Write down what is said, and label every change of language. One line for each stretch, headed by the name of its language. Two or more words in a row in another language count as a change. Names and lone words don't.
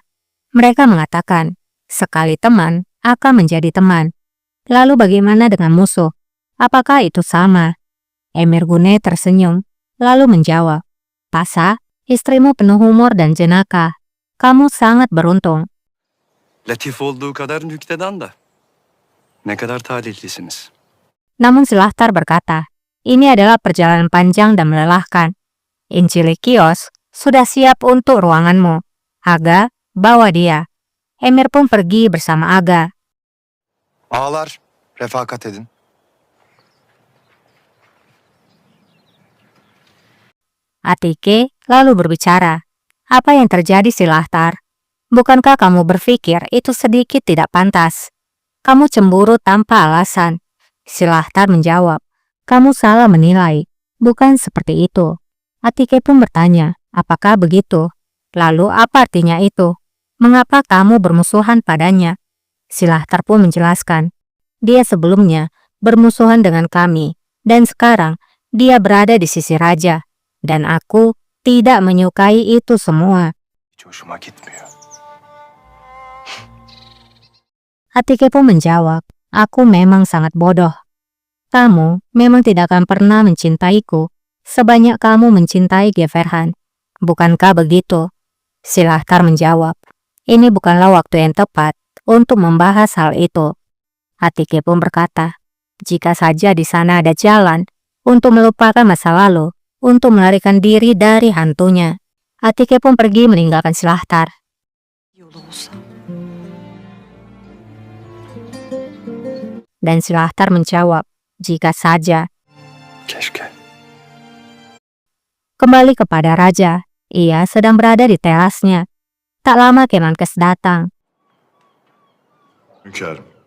Indonesian: Mereka mengatakan, "Sekali teman akan menjadi teman. Lalu bagaimana dengan musuh? Apakah itu sama?" Emir Gune tersenyum, lalu menjawab, "Pasa, istrimu penuh humor dan jenaka. Kamu sangat beruntung."
Turkish: Latif olduğu kadar nüktedan da. Ne kadar talihlisiniz.
Indonesian: Namun Silahtar berkata, "Ini adalah perjalanan panjang dan melelahkan. Inchilikios sudah siap untuk ruanganmu. Aga, bawa dia." Emir pun pergi bersama Aga.
Turkish: Ağalar, refakat edin.
Indonesian: Atike lalu berbicara, "Apa yang terjadi, Silahtar? Bukankah kamu berpikir itu sedikit tidak pantas? Kamu cemburu tanpa alasan." Silahtar menjawab, "Kamu salah menilai. Bukan seperti itu." Atike pun bertanya, "Apakah begitu? Lalu apa artinya itu? Mengapa kamu bermusuhan padanya?" Silahtar pun menjelaskan, dia sebelumnya bermusuhan dengan kami, dan sekarang dia berada di sisi raja, dan aku tidak menyukai itu semua.
Turkish: Hiç hoşuma gitmiyor.
Indonesian: Atike pun menjawab, aku memang sangat bodoh. Kamu memang tidak akan pernah mencintaiku sebanyak kamu mencintai Geverhan. Bukankah begitu? Silahtar menjawab, ini bukanlah waktu yang tepat untuk membahas hal itu. Atike pun berkata, jika saja di sana ada jalan untuk melupakan masa lalu, untuk melarikan diri dari hantunya. Atike pun pergi meninggalkan Silahtar.
Turkish: Yolu olsa.
Indonesian: Dan Silahtar menjawab, jika saja.
Turkish: Keşke.
Indonesian: Kembali kepada raja, ia sedang berada di terasnya. Tak lama Kemenkes datang.
Turkish: Hünkârım,